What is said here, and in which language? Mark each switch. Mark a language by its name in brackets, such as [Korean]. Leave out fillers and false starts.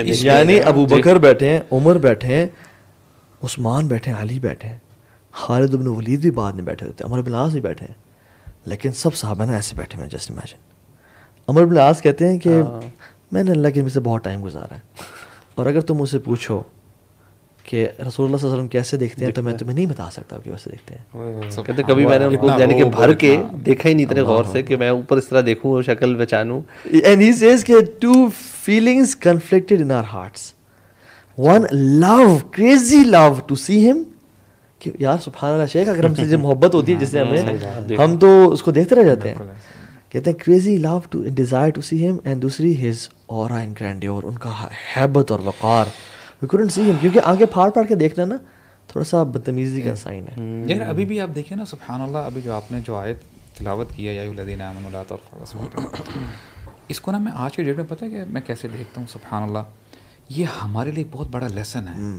[Urdu] یعنی ابو بکر بیٹھے ہیں, عمر بیٹھے ہیں, عثمان بیٹھے ہیں, علی بیٹھے ہیں, خالد بن ولید بھی بعد میں بیٹھے ہوتے ہیں, عمر بن العاص بھی بیٹھے ہیں, لیکن سب صحابہ نا ایسے بیٹھے ہوئے ہیں. جسٹ امیجن, عمر بن العاص کہتے ہیں کہ میں نے اللہ کے نبی سے بہت ٹائم گزارا ہے, اور اگر تم مجھ سے پوچھو کہ رسول اللہ صلی اللہ علیہ وسلم کیسے دیکھتے ہیں تو میں تمہیں نہیں بتا سکتا کہ ویسے دیکھتے ہیں. کہتے کبھی میں نے ان کو یعنی کہ بھر کے دیکھا ہی نہیں اتنے غور سے کہ میں اوپر اس طرح دیکھوں اور شکل پہچانوں. [English] And he says [Urdu] کہ [English] two feelings conflicted in our hearts. One love, crazy love to see him, [Urdu] کہ یار سبحان اللہ شیخ, اگر ہم سے جو محبت ہوتی ہے جس سے ہمیں, ہم تو اس کو دیکھتے رہ جاتے ہیں. کہتے ہیں [English] crazy love to desire to see him, and [Urdu] دوسری [English] his aura and grandeur, [Urdu] ان کا ہیبت اور وقار. [English] We couldn't see him, [Urdu] کیونکہ آنکھیں پھاڑ پھاڑ کے دیکھنا نا تھوڑا سا بدتمیزی کا سائن ہے. یار ابھی بھی آپ دیکھیں نا سبحان اللہ, ابھی جو آپ نے جو آیت تلاوت کیا [Arabic] یا الذین آمنوا لا ترفعوا اصواتکم, [Urdu] اس کو نا میں آج کے ڈیٹ میں پتہ ہے کہ میں کیسے دیکھتا ہوں سبحان اللہ, یہ ہمارے لیے بہت بڑا لیسن ہے.